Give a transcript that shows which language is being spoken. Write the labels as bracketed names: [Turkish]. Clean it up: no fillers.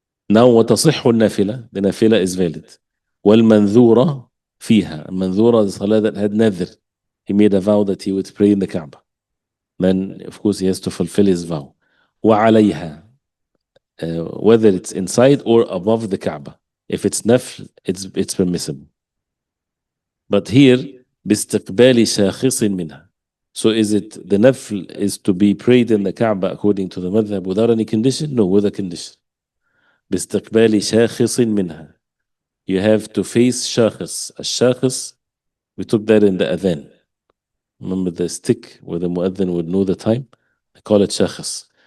[English] Now [Arabic] وتصح النافلة, [English] the nafila is valid. [Arabic] والمنذورة فيها, [English] المنذورة the salah that had nadhr. He made a vow that he would pray in the Kaaba. Then of course he has to fulfill his vow. وعليها, whether it's inside or above the Kaaba. If it's nafl, it's permissible. [Arabic] But here, باستقبال شاخص منها. [English] So is it the nafl is to be prayed in the Kaaba according to the madhab without any condition? No, with a condition. [Arabic] باستقبال شاخص منها. [English] You have to face shakhs. الشاخص, we took that in the adhan. Remember the stick where the muadhin would know the time? They call it shakhs.